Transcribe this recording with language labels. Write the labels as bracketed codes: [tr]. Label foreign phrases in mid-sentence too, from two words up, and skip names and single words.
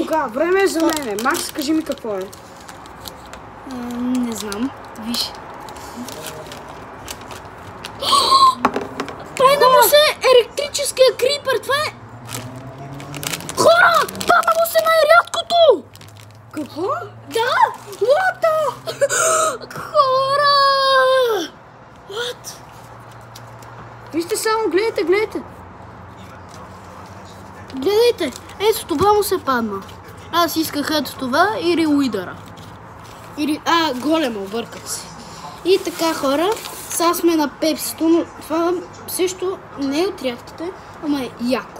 [bg] Кога? Време е за мене. Макс, кажи ми какво е. Не знам. Виж. Пайна му се електрическия крипър. Това е... Хора! Падна му се най-рядкото! Какво? Да! [en] What the... Хора! What? [bg] Вижте само, гледайте. Гледайте. Ето това му се падна. Аз исках ето това или Уидъра. Или... голема, обърках се. И така, хора, сега сме на Пепсито, но това също не е от рядките, ама е яко.